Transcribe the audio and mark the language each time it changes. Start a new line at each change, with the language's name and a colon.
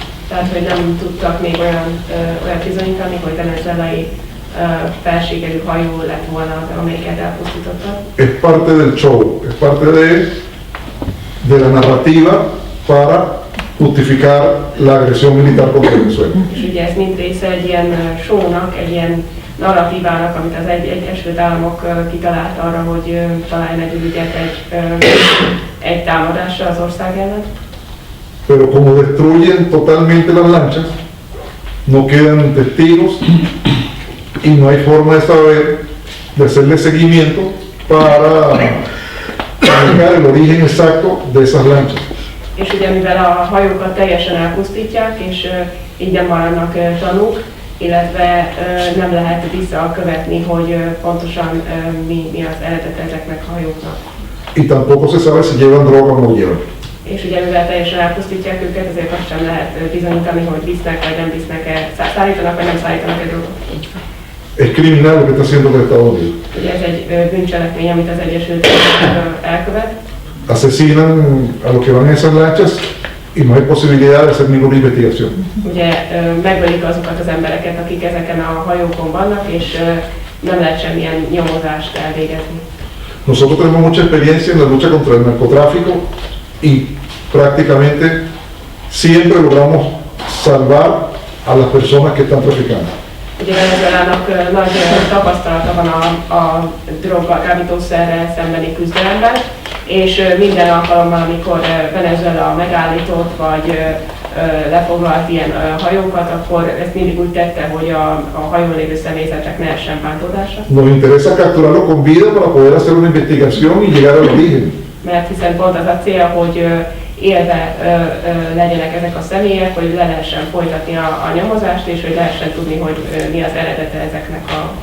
Hungarian: Tehát, hogy nem tudtak még olyan bizonyítani, hogy venezuelai felségelű hajó lett volna, amelyiket elpusztítottak.
Spanish: Es parte del show, es parte de la narrativa para justificar la agresión militar contra Venezuela.
Hungarian: És ugye ez mind része egy ilyen shownak, egy ilyen narratívának, amit az Egyesült Államok kitalált arra, hogy találj egy ügyet egy támadásra az ország ellen.
Spanish: Pero como destruyen totalmente las lanchas, no quedan testigos y no hay forma de saber, de hacerle seguimiento para buscar el origen exacto de esas lanchas.
Hungarian: És ugye mivel a hajókat teljesen elpusztítják, és így nem maradnak tanúk, illetve nem lehet visszakövetni, hogy pontosan mi az eredete ezeknek a hajóknak.
Spanish: Y tampoco se sabe si llevan droga o no llevan.
Hungarian: És ugye mivel teljesen elpusztítják őket, ezért azt sem lehet bizonyítani, hogy visznek vagy nem visznek-e, szállítanak vagy nem szállítanak egy drogot.
Spanish: Es criminal lo que está haciendo los Estados Unidos.
Hungarian: Ugye ez egy bűncselekmény, amit az Egyesült Államok elkövet.
Spanish: Asesinan a los que van en esas lanchas y no hay posibilidad de hacer ninguna investigación.
Hungarian: Ugye megölik azokat az embereket, akik ezeken a hajókon vannak, és nem lehet semmilyen nyomozást elvégezni.
Spanish: Nosotros tenemos mucha experiencia en la lucha contra el narcotráfico y prácticamente siempre logramos salvar a las personas que están traficando.
Hungarian: Ugye Venezuelának nagy tapasztalata van a droggal, kábítószerrel szembeni küzdelemben, és minden alkalommal, amikor Venezuela megállított vagy lefoglalt ilyen hajókat, akkor ezt mindig úgy tette, hogy a hajón lévő személyzetek ne essen bántódásra.
Spanish: Nos interesa capturarlo con vida para poder hacer una investigación y llegar al origen.
Hungarian: Mert hiszen pont az a cél, hogy élve legyenek ezek a személyek, hogy le lehessen folytatni a nyomozást, és hogy lehessen tudni, hogy mi az eredete ezeknek a